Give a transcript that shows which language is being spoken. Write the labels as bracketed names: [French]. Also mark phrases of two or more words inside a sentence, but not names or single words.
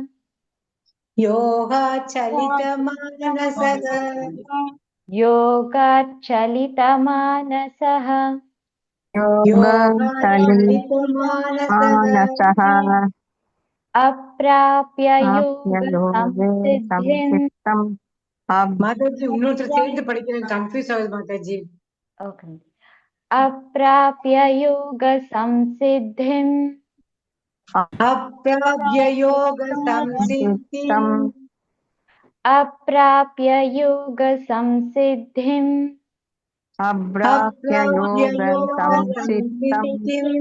[Sanskrit] योगाच्चलितमानसः योगाच्चलितमानसः योगाच्चलितमानसः अप्राप्य योगसंसिद्धिम्. [Tamil] மாதாஜி இன்னொருத்தர் சேர்ந்து படிக்கிறேன், கன்ஃபியூஸ் ஆகுது மாதாஜி. ஓகே. [Sanskrit] अप्राप्य योगसंसिद्धिम्. अप्राप्य योगसंसिद्धिम्. अप्राप्य योगसंसिद्धिम्. अप्राप्य योगसंसिद्धिम्.